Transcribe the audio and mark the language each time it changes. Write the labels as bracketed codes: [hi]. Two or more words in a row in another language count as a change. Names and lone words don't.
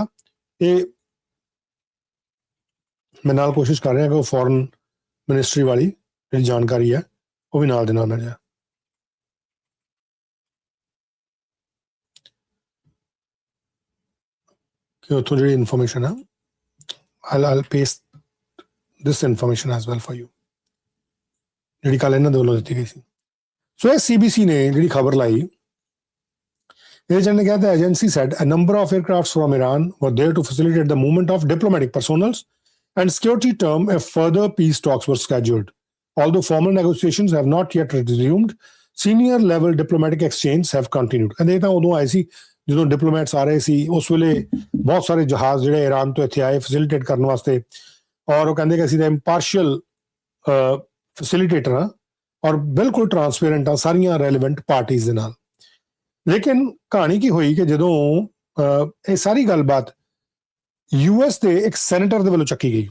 [pa] ਇਹ ਮੈਂ ਨਾਲ ਕੋਸ਼ਿਸ਼ ਕਰ ਰਿਹਾ ਕਿ ਉਹ ਫੋਰਨ ਮਿਨਿਸਟਰੀ ਵਾਲੀ ਜਿਹੜੀ ਜਾਣਕਾਰੀ ਹੈ ਉਹ ਵੀ ਨਾਲ ਦੇ ਨਾਲ ਮਿਲ ਜਾਏ। ਕਿ ਉੱਥੋਂ ਜਿਹੜੀ ਇਨਫੋਰਮੇਸ਼ਨ ਹੈ [en] I'll paste this information as well for you, [pa] ਜਿਹੜੀ ਕੱਲ ਇਹਨਾਂ ਦੇ ਵੱਲੋਂ ਦਿੱਤੀ ਗਈ ਸੀ। ਸੋ ਇਹ CBC ਨੇ ਜਿਹੜੀ ਖਬਰ ਲਾਈ, ਇਹਦੇ ਚ ਨੇ ਕਿਹਾ [en] the agency said a number of aircrafts from Iran were there to facilitate the movement of diplomatic personnel and security term if further peace talks were scheduled. Although formal negotiations have not yet resumed, senior level diplomatic exchanges have continued. [pa] And ਇਹ ਤਾਂ ਉਦੋਂ ਆਏ ਸੀ ਜਦੋਂ ਡਿਪਲੋਮੈਟਸ ਆ ਰਹੇ ਸੀ, ਉਸ ਵੇਲੇ ਬਹੁਤ ਸਾਰੇ ਜਹਾਜ਼ ਜਿਹੜੇ ਈਰਾਨ ਤੋਂ ਇੱਥੇ ਆਏ ਫੈਸਿਲਿਟੇਟ ਕਰਨ ਵਾਸਤੇ। ਔਰ ਉਹ ਕਹਿੰਦੇ ਕਿ ਅਸੀਂ ਤਾਂ ਇੰਪਾਰਸ਼ੀਅਲ ਫੈਸਿਲਿਟੇਟਰ ਹਾਂ ਔਰ ਬਿਲਕੁਲ ਟਰਾਂਸਪੇਰੈਂਟ ਆ ਸਾਰੀਆਂ ਰੈਲੇਵੈਂਟ ਪਾਰਟੀਆਂ ਦੇ ਨਾਲ। ਲੇਕਿਨ ਕਹਾਣੀ ਕੀ ਹੋਈ ਕਿ ਜਦੋਂ ਇਹ ਸਾਰੀ ਗੱਲਬਾਤ US ਦੇ ਇੱਕ ਸੈਨੇਟਰ ਦੇ ਵੱਲੋਂ ਚੱਕੀ ਗਈ।